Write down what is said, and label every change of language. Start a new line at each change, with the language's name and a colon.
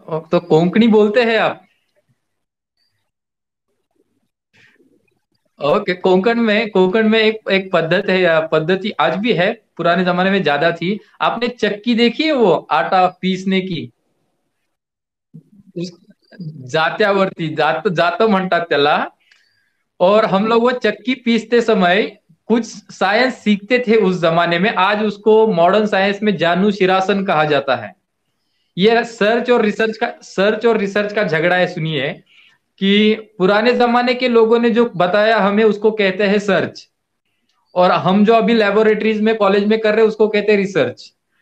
Hindi: तो कोंकणी बोलते हैं आप? ओके। कोंकण में एक एक पद्धति है, पद्धति आज भी है, पुराने जमाने में ज्यादा थी। आपने चक्की देखी है, वो आटा पीसने की?
Marathi: उस जात्यावरती, जात म्हणतात त्याला।
Hindi: और हम लोग वो चक्की पीसते समय कुछ साइंस सीखते थे उस जमाने में, आज उसको मॉडर्न साइंस में जानू शिरासन कहा जाता है। ये सर्च और रिसर्च का झगड़ा है, सुनिए। कि पुराने जमाने के लोगों ने जो बताया हमें उसको कहते हैं सर्च, और हम जो अभी लेबोरेटरीज में कॉलेज में कर रहे हैं उसको कहते हैं रिसर्च।